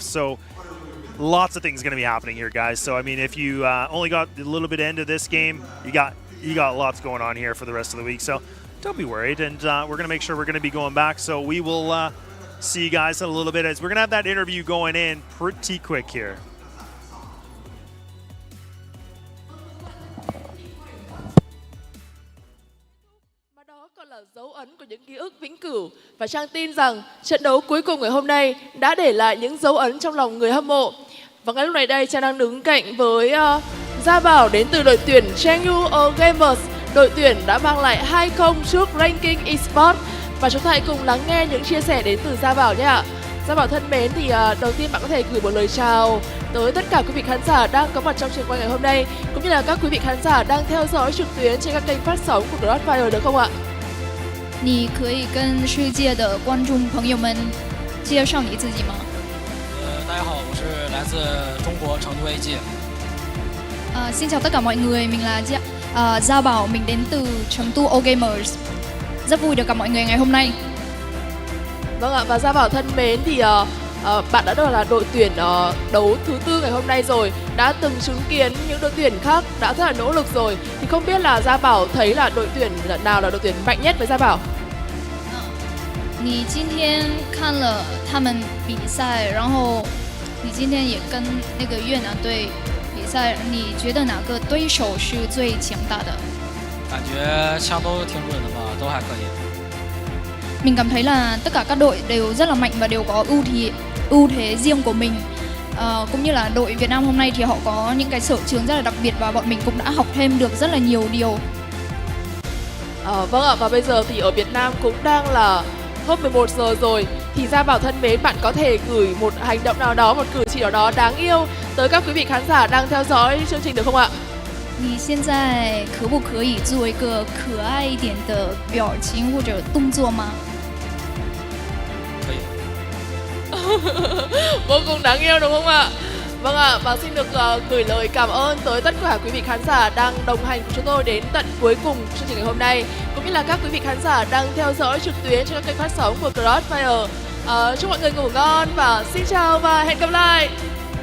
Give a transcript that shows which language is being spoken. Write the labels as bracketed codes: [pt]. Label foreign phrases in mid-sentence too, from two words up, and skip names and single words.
[en] So lots of things going to be happening here, guys. So I mean, if you only got a little bit into this game, you got lots going on here for the rest of the week. So don't be worried, and we're going to make sure we're going to be going back. So we will see you guys in a little bit, as we're going to have that interview going in pretty quick here. [vi] Dấu ấn của những ký ức vĩnh cửu, và Trang tin rằng trận đấu cuối cùng ngày hôm nay đã để lại những dấu ấn trong lòng người hâm mộ. Và ngay lúc này đây, Trang đang đứng cạnh với Gia Bảo đến từ đội tuyển CHENGDU Gamers, đội tuyển đã mang lại 2-0 trước ranking Esports. Và chúng ta hãy cùng lắng nghe những chia sẻ đến từ Gia Bảo nhé ạ. Gia Bảo thân mến, thì đầu tiên bạn có thể gửi một lời chào tới tất cả quý vị khán giả đang có mặt trong trường quay ngày hôm nay, cũng như là các quý vị khán giả đang theo dõi trực tuyến trên các kênh phát sóng của CROSSFIRE được không ạ? [zh] 你可以跟世界的观众朋友们介绍你自己吗？大家好，我是来自中国成都 AG。 [vi] Xin chào tất cả mọi người, mình là Gia Bảo, mình đến từ CHENGDU Gamers. Rất vui được gặp mọi người ngày hôm nay. Vâng ạ, và Gia Bảo thân mến, thì bạn đã được là đội tuyển đấu thứ 4 ngày hôm nay rồi, đã từng chứng kiến những đội tuyển khác đã rất là nỗ lực rồi, thì không biết là Gia Bảo thấy là đội tuyển nào là đội tuyển mạnh nhất với Gia Bảo? [zh] 你今天看了他们比赛，然后你今天也跟那个越南队比赛，你觉得哪个对手是最强大的？感觉枪都挺准的吧，都还可以。 [vi] Mình cảm thấy là tất cả các đội đều rất là mạnh và đều có ưu thế riêng của mình. Cũng như là đội Việt Nam hôm nay thì họ có những cái sở trường rất là đặc biệt, và bọn mình cũng đã học thêm được rất là nhiều điều. Vâng ạ, và bây giờ thì ở Việt Nam cũng đang là hơn 11 giờ rồi, thì Gia Bảo thân mến, bạn có thể gửi một hành động nào đó, một cử chỉ nào đó đáng yêu tới các quý vị khán giả đang theo dõi chương trình được không ạ? [zh] 你现在可不可以做一个可爱一点的表情或者动作吗？可以。 [vi] Vô cùng đáng yêu đúng không ạ? Vâng ạ, và xin được gửi lời cảm ơn tới tất cả quý vị khán giả đang đồng hành cùng chúng tôi đến tận cuối cùng chương trình ngày hôm nay, cũng như là các quý vị khán giả đang theo dõi trực tuyến trên các kênh phát sóng của CROSSFIRE. Chúc mọi người ngủ ngon và xin chào và hẹn gặp lại.